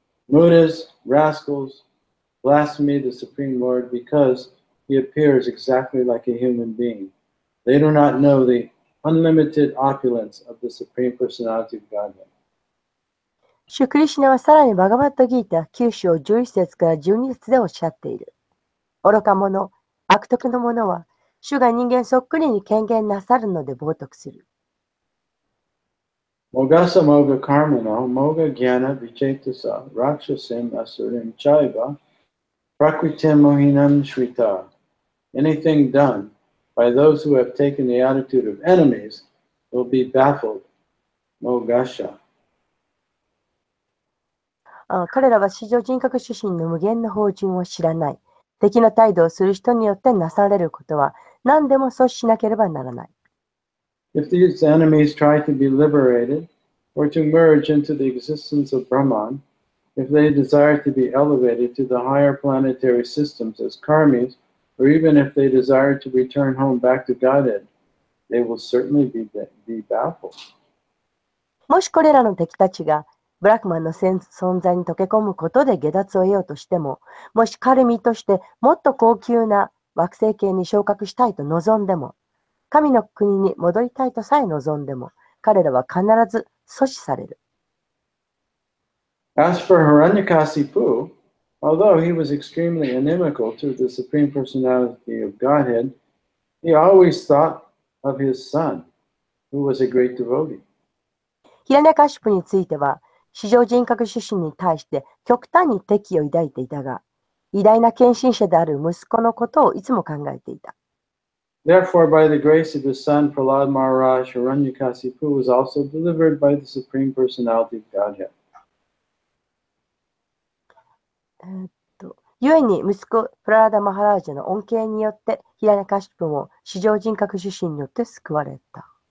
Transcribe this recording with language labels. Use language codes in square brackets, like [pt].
[en] Mudas, rascals, blaspheme the Supreme Lord because he appears exactly like a human being. They do not know the unlimited opulence of the Supreme Personality of Godhead. [ja] 主クリシュナはさらにバガバットギータ9章11節から12節でおっしゃっている。愚か者、悪徳の者は、主が人間そっくりに権限なさるので冒涜する。 [sa] Mogasa moga kāmena, moga jnana vichetasa, rakshasim asurim chaiva, prakritim mohinam shvita. [en] Anything done by those who have taken the attitude of enemies will be baffled. [sa] Mogasha. [ja] 彼らは至上人格主神の無限の法順を知らない。敵の態度をする人によってなされることは何でも阻止しなければならない。 [en] If these enemies try to be liberated or to merge into the existence of Brahman, if they desire to be elevated to the higher planetary systems as karmis, or even if they desire to return home back to Godhead, they will certainly be baffled. [ja] もしこれらの敵たちがブラックマンの存在に溶け込むことで下脱を得ようとしても、もしカルミとしてもっと高級な惑星系に昇格したいと望んでも、神の国に戻りたいとさえ望んでも、彼らは必ず阻止される。 [en] As for Hiranyakasipu, although he was extremely inimical to the Supreme Personality of Godhead, he always thought of his son, who was a great devotee. [ja] ヒラニャカシュプについては、至上人格主神に対して極端に敵意を抱いていたが、偉大な献身者である息子のことをいつも考えていた。 [en] Therefore, by the grace of his son, Prahlad Maharaj, Hiranyakasipu was also delivered by the Supreme Personality of Godhead. [ja] 故に息子プララダ・マハラージャの恩恵によってヒラニャカシュプも至上人格主神によって救われた。